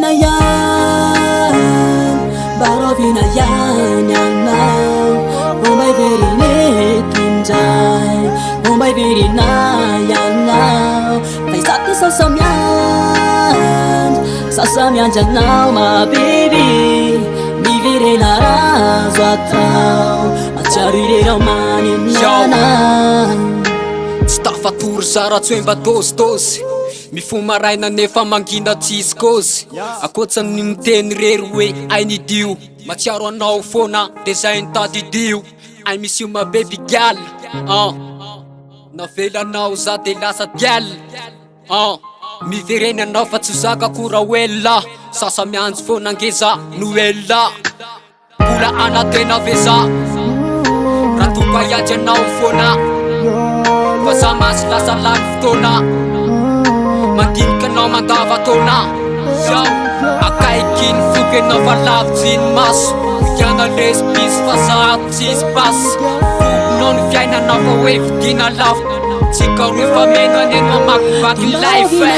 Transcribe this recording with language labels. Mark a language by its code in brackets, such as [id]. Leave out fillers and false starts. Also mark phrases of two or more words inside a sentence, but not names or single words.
[mg] vinayan yanao Vomba ivereny eto indray Vomba iverena yanao Faizati sasamiandry anao ma baby Miverena razo atao Matsiaro irerao maninana Tsy tafatory zara tsy hoe mba tôsitôsy Mifomaraina nefa mangina tsisy kôzy Akoatsan'ny miteny rery hoe [en] I need you [mg] Matsiaro anao fona de zay nitadidio [en] I miss you my baby girl [mg] Navelanao za de lasa dial Mivereny anao fa tsy zaka kora wella Sasa mianjy fona ngeza noella Mbola anatena veza Raha toka iady anao fona Fa za masy lasa lany fotoana Mandinika anao mandava taona Akaikiny foky anao fa lavitsy ny maso Iana lesbisy fa zahato tsisy basy Fokonao ny fiainanao fa hoe vidina lafo Tsika roe fa meno aneno amakivaky life